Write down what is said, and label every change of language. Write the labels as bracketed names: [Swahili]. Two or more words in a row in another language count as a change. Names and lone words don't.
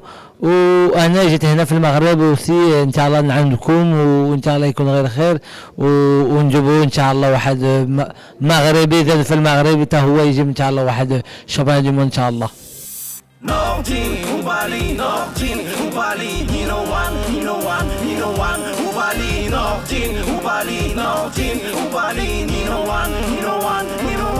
[Arabic] وانا جيت هنا في المغرب وسي ان شاء الله نعاونكم، وان شاء الله يكون غير خير، ونجيبوا ان شاء الله واحد مغربي زاد في المغرب حتى هو يجيب ان شاء الله واحد شامبيون دي موند ان شاء الله. Nordin, Ubali, Nordin, Ubali, Nino One, Nino One, Nino One, Ubali, Nordin, Ubali, Nordin, Ubali, Nino One, Nino One, Nino